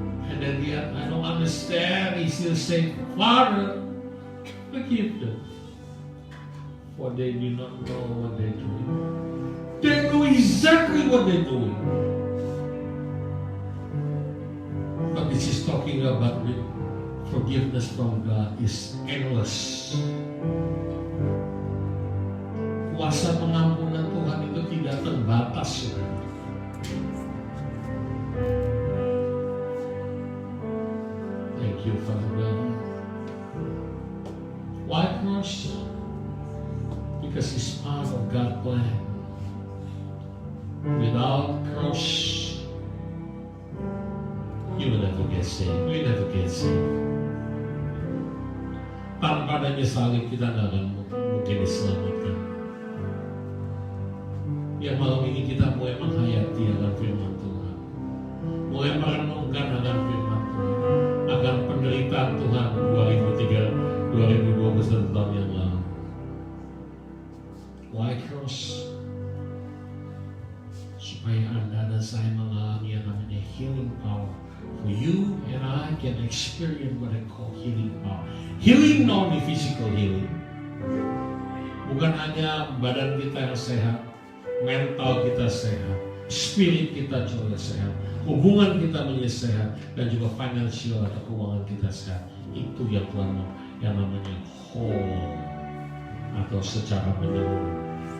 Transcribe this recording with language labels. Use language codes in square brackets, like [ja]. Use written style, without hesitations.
[en] And then yet, I don't understand, He still saying, Father, forgive them, for they do not know what they're doing. They know exactly what they're doing. But this is talking about forgiveness from God is endless. [id] Kuasa pengampunan Tuhan itu tidak terbatas. [en] Thank you, Father God. Why cross? Because it's part of God's plan. Without cross, you will never get saved. We never get saved. [id] Tanpa adanya salib kita tidak akan mungkin diselamatkan. Ya malam ini kita mulai menghayati akan firman Tuhan, mulai merenungkan akan firman Tuhan, akan penderitaan Tuhan 2021 tahun yang lalu. [en] Why cross? [id] Supaya Anda dan saya mengalami yang namanya healing power. [en] For you and I can experience what I call healing power. Healing not only physical healing. [id] Bukan hanya badan kita yang sehat, mental kita sehat, spirit kita juga sehat, hubungan kita menjadi sehat, dan juga financial atau keuangan kita sehat. Itu yang Tuhan mau, yang namanya whole atau secara menyeluruh.